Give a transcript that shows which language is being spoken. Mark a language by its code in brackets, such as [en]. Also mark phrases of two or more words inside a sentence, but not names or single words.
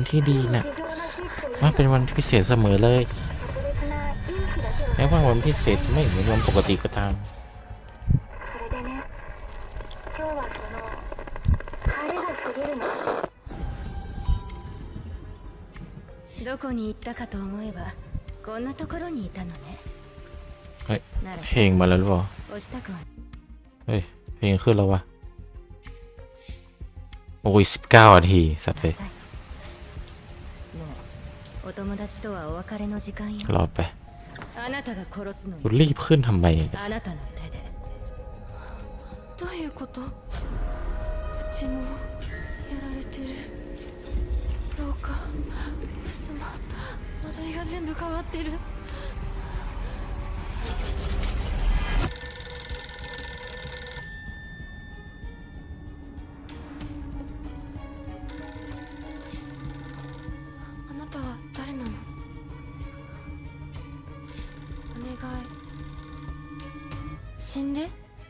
[th] ที่ดีเนี่ยมันเป็นวันพิเศษเสมอเลยแม้ว่าวันพิเศษจะไม่เหมือนวันปกติก็ตาม [ja] どこに行ったかと思えばこんなところにいたのね [th] เฮ้ยเพลงมาแล้วหรือเปล่า [ja] 押したくは [th] เฮ้ยเพลงขึ้นแล้ววะโอ้ย19นาทีสัตว์เลย [ja] もうお友達とはお別れの時間よ [th] รอไป [ja] あなたが殺すのよ [th] รีบขึ้นทำไม [ja] あなたの手でどういうことうちもやられてる廊下襖間取りが全部変わってるあなたは誰なのお願い死んで